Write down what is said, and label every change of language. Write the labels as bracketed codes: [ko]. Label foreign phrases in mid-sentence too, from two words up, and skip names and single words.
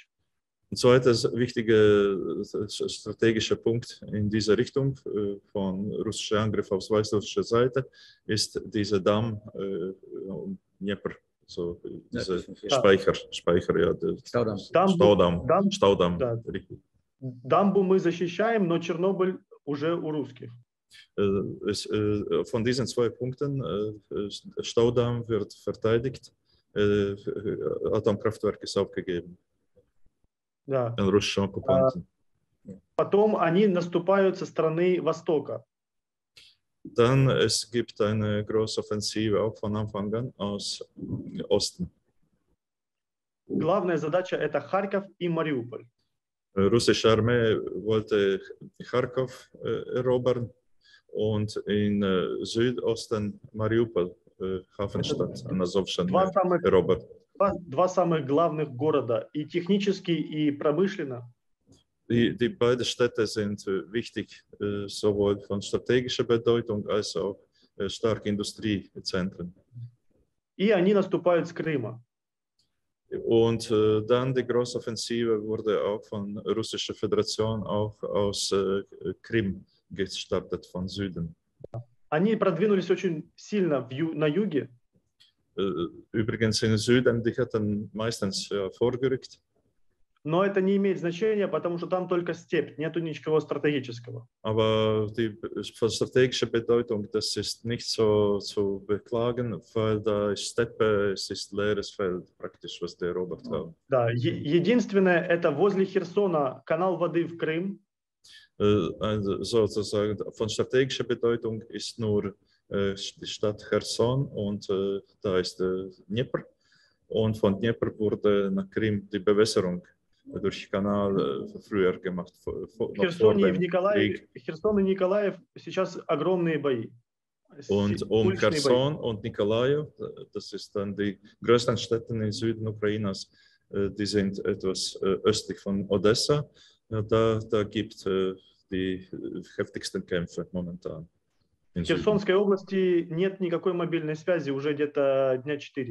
[de] Ein zweiter wichtiger strategischer Punkt in dieser Richtung von russischer Angriff auf weißrussischer Seite ist dieser Damm Dnieper, so dieser Speicher, ja, Staudamm. [ru] Да. Дамбу мы защищаем, но Чернобыль уже у русских. [de] Von diesen zwei Punkten, Staudamm wird verteidigt, Atomkraftwerk ist aufgegeben. [ru] Да. [de] Russischen Okkupanten. [ru] Потом они наступают со стороны востока. [de] Dann es gibt eine große Offensive auch von Anfang an aus Osten. [ru] Главная задача – это Харьков и Мариуполь. [de] Russische Armee wollte Kharkov erobern und in Südosten Mariupol, Hafenstadt, an Azovschen, erobert. [ru] Два самых главных города, и технически, и промышленно. [de] Die beiden Städte sind wichtig, sowohl von strategischer Bedeutung als auch starke Industriezentren. [ru] И они наступают с Крыма. [de] Und dann die Großoffensive wurde auch von Russischer Föderation auch aus Krim gestartet, von Süden. [ru] Они продвинулись очень сильно на юге. [de] Übrigens in Süden, die hatten meistens vorgerückt. [ru] Но это не имеет значения, потому что там только степь, нету ничего стратегического. [de] Aber die von strategischer Bedeutung, das ist nicht so zu beklagen, weil da ist Steppe, es ist leeres Feld praktisch, was die erobert haben. [ru] Да, единственное, это возле Херсона канал воды в Крым. [de] Sozusagen von strategischer Bedeutung ist nur die Stadt Cherson und da ist Dnieper. Und von Dnieper wurde nach Krim die Bewässerung durch Kanal früher gemacht. [ru] Херсон и Николаев сейчас огромные бои. [de] Und Cherson und Nikolaev, das ist dann die größten Städte im Süden Ukrainas, die sind etwas östlich von Odessa. Da gibt es die heftigsten Kämpfe momentan. [ru] В Херсонской области нет никакой мобильной связи уже где-то дня 4.